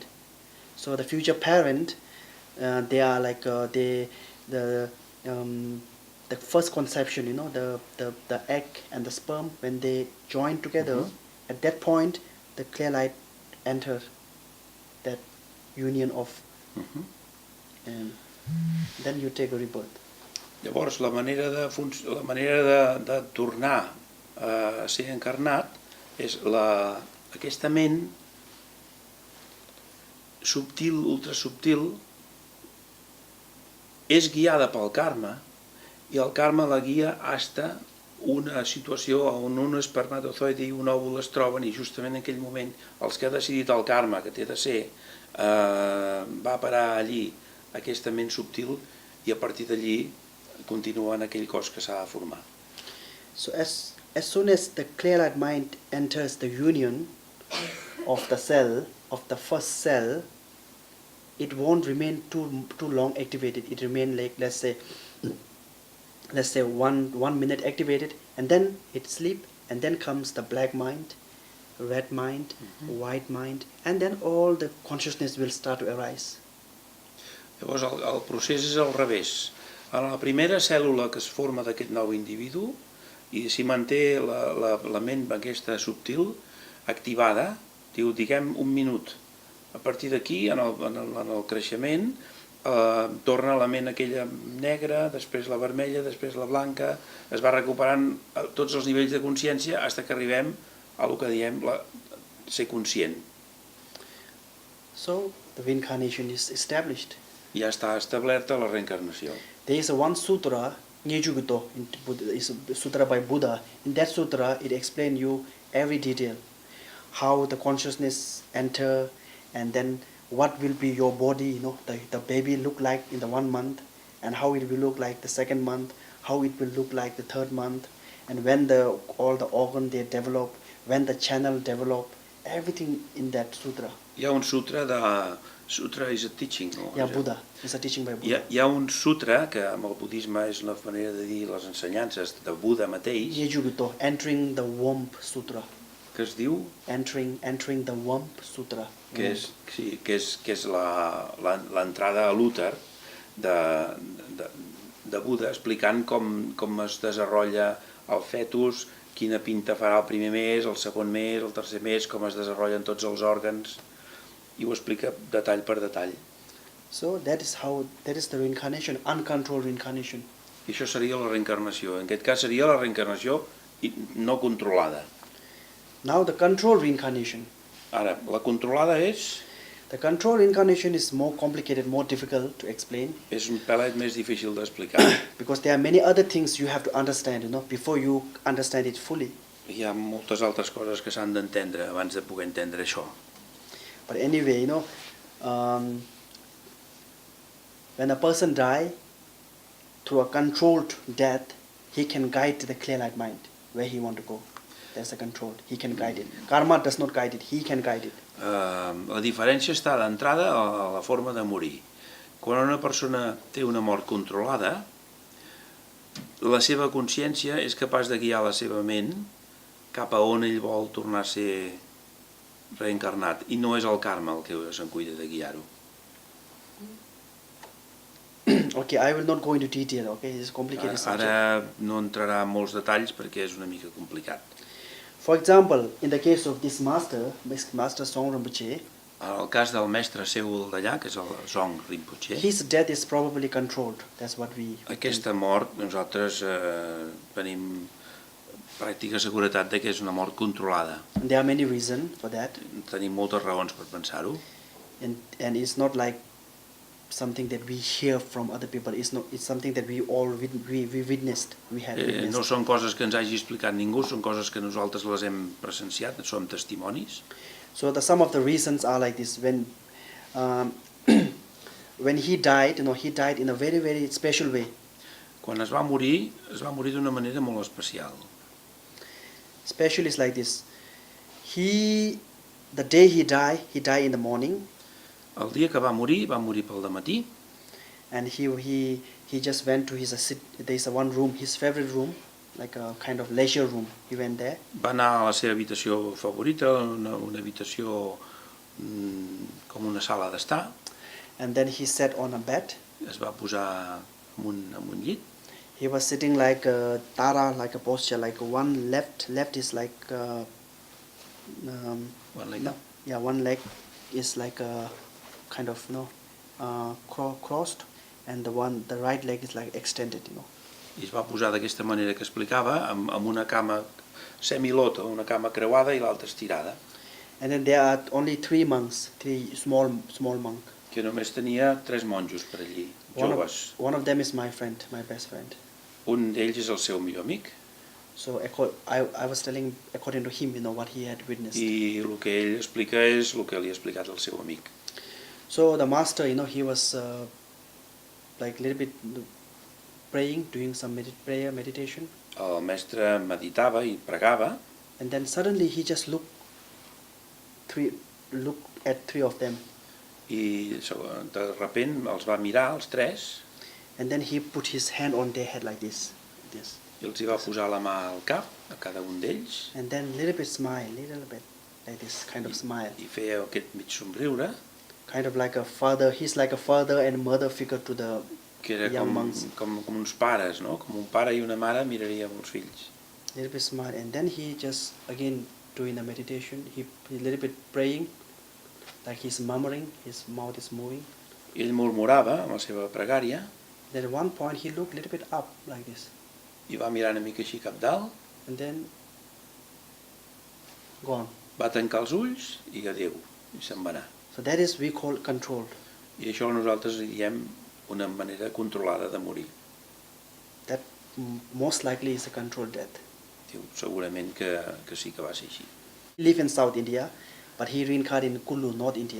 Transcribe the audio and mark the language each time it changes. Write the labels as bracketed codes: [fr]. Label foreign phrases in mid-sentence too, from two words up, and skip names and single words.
[en] So the future parent, they are like the first conception, you know, the egg and the sperm, when they join together, at that point the clear light enters that union of, and then you take a rebirth. [ca] Llavors, la manera de tornar a ser encarnat és aquesta ment subtil, ultrasubtil, és guiada pel karma, i el karma la guia hasta una situació on un espermatozoide i un òvul es troben, i justament en aquell moment els que ha decidit el karma que té de ser va parar allí aquesta ment subtil, i a partir d'allí continua en aquell cos que s'ha de formar. [en] So as soon as the clear light mind enters the union of the cell, of the first cell, it won't remain too long activated. It remain like let's say 1 minute activated, and then it sleep, and then comes the black mind, red mind, white mind, and then all the consciousness will start to arise. [ca] Llavors el procés és al revés. En la primera cèl·lula que es forma d'aquest nou individu i s'hi manté la ment aquesta subtil activada, diguem un minut. A partir d'aquí, en el creixement, torna la ment aquella negra, després la vermella, després la blanca, es va recuperant a tots els nivells de consciència fins que arribem a el que diem ser conscient. [en] So the reincarnation is established. [ca] Ja està establerta la reencarnació. [en] There is one sutra, Nyejuguto, is a sutra by Buddha. In that sutra, it explains you every detail, how the consciousness enter, and then what will be your body, the baby look like in the 1 month, and how it will look like the 2nd month, how it will look like the 3rd month, and when all the organ they develop, when the channel develop, everything in that sutra. [ca] Hi ha un sutra [en] Sutra is a teaching. [ca] No? [en] Yeah, Buddha. It's a teaching by Buddha. [ca] Hi ha un sutra, que amb el budisme és una manera de dir les ensenyances de Buddha mateix, Nyejuguto, Entering the Womb Sutra. que es diu Entering the Womb Sutra. que és l'entrada a l'úter de Buddha, explicant com es desenvolupa el fetus, quina pinta farà el primer mes, el segon mes, el tercer mes, com es desenvolupen tots els òrgans, i ho explica detall per detall. [en] So that is the reincarnation, uncontrolled reincarnation. [ca] I això seria la reencarnació. En aquest cas seria la reencarnació no controlada. [en] Now the controlled reincarnation. [ca] Ara, la controlada és... [en] The controlled reincarnation is more complicated, more difficult to explain. [ca] És un pelet més difícil d'explicar. [en] Because there are many other things you have to understand, before you understand it fully. [ca] Hi ha moltes altres coses que s'han d'entendre abans de poder entendre això. [en] But anyway, when a person dies through a controlled death, he can guide the clear light mind where he want to go. That's a control. He can guide it. Karma does not guide it. He can guide it. [ca] La diferència està d'entrada a la forma de morir. Quan una persona té una mort controlada, la seva consciència és capaç de guiar la seva ment cap a on ell vol tornar a ser reencarnat, i no és el karma el que se'n cuida de guiar-ho. [en] Okay, I will not go into detail, okay? It's a complicated subject. [ca] Ara no entrarà en molts detalls perquè és una mica complicat. [en] For example, in the case of this master Song Rimpoché, [ca] En el cas del mestre seu d'allà, que és el Song Rimpoché, [en] his death is probably controlled. That's what we... [ca] Aquesta mort nosaltres tenim pràctica seguretat que és una mort controlada. [en] And there are many reasons for that. [ca] Tenim moltes raons per pensar-ho. [en] And it's not like something that we hear from other people. It's something that we all we witnessed. We had witnessed. [ca] No són coses que ens hagi explicat ningú, són coses que nosaltres les hem presenciat, som testimonis. [en] So some of the reasons are like this. When he died, he died in a very, very special way. [ca] Quan es va morir d'una manera molt especial. [en] Special is like this. The day he died in the morning. [ca] El dia que va morir pel dematí. [en] And he just went to there's one room, his favorite room, like a kind of leisure room. He went there. [ca] Va anar a la seva habitació favorita, una habitació com una sala d'estar. [en] And then he sat on a bed. [ca] Es va posar en un llit. [en] He was sitting like a tara, like a posture, like one left is like One leg up. Yeah, one leg is like a kind of crossed, and the right leg is like extended. [ca] I es va posar d'aquesta manera que explicava, amb una cama semilota, una cama creuada i l'altra estirada. [en] And then there are only three small monks. [ca] Que només tenia 3 monjos per allí, joves. [en] One of them is my friend, my best friend. [ca] Un d'ells és el seu millor amic. [en] So I was telling according to him, what he had witnessed. [ca] I el que ell explica és el que li ha explicat el seu amic. [en] So the master, he was like a little bit praying, doing some meditation. [ca] El mestre meditava i pregava. [en] And then suddenly he just looked at three of them. [ca] I de repent els va mirar, els tres, [en] and then he put his hand on their head like this. [ca] i els hi va posar la mà al cap, a cada un d'ells, [en] And then little bit smile, little bit, like this kind of smile. [ca] i feia aquest mig somriure, [en] Kind of like a father, he's like a father and mother figure to the [ca] que era [en] young monks. [ca] com uns pares, no? Com un pare i una mare miraríem els fills. [en] Little bit smile, and then he just again doing the meditation. He little bit praying, like he's murmuring, his mouth is moving. [ca] I ell murmurava amb la seva pregària, [en] Then at one point he looked a little bit up like this, [ca] i va mirar una mica així cap dalt, [en] and then gone. [ca] va tancar els ulls i adéu, i se'n va anar. [en] So that is we call controlled. [ca] I això nosaltres li diem una manera controlada de morir. [en] That most likely is a controlled death. [ca] Diu, segurament que sí que va ser així. [en] He live in South India, but he reincarnated in Kullu, North India.